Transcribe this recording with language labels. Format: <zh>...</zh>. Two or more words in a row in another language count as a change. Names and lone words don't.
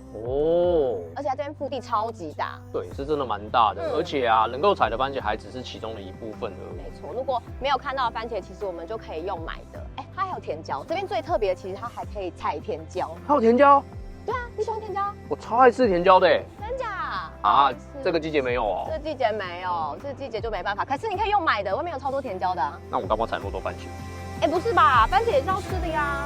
<zh>哦，而且它這邊腹地超級大。對，是真的蠻大的，而且啊，能夠採的番茄還只是其中的一部分而已。沒錯，如果沒有看到的番茄，其實我們就可以用買的。它還有甜椒，這邊最特別的其實它還可以採甜椒。還有甜椒？对啊，你喜歡甜椒？我超愛吃甜椒的。真假？啊，這個季節沒有哦。這個季節沒有，這個季節就沒辦法。可是你可以用買的，外面有超多甜椒的啊。那我幹嘛採那麼多番茄？不是吧，番茄也是要吃的呀。</zh>